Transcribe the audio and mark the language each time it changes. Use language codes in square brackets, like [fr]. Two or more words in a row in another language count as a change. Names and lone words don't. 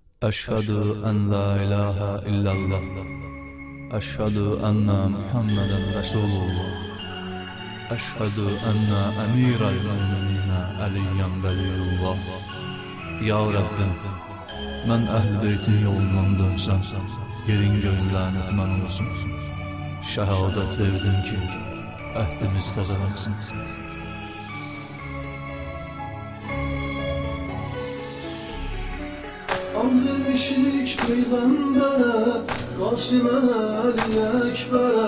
[ar] أشهد أن لا إله إلا الله. أشهد أن محمدا رسول الله. أشهد أن أمير المؤمنين عليا ولي الله. [az] Ya Rabbim, mən əhl-i beytin yolundan dönsəm, yerin göyün lənət mən olsun. Şəhadət verdim ki, əhdimiz təzələmsin. And vermişik Peyğəmbərə, Qasım Əli Əkbərə.